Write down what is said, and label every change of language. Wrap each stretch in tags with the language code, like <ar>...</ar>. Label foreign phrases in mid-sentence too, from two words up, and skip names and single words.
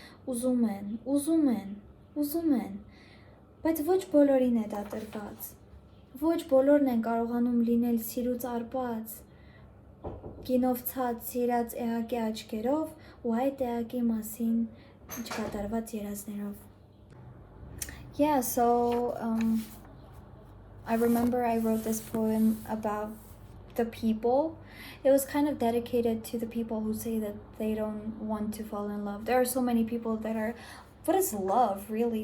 <hy>ուզում են, բայց ոչ բոլորին է դա տրված, ոչ բոլորն են կարողանում լինել սիրուց արբած, գինով ցած սիրած էակի աչքերով ու այդ էակի մասին չկատարված երազներով.</hy> <en>Yeah, so I remember I wrote this poem about the people. It was kind of dedicated to the people who say that they don't want to fall in love. There are so many people that are, what is love, really?</en>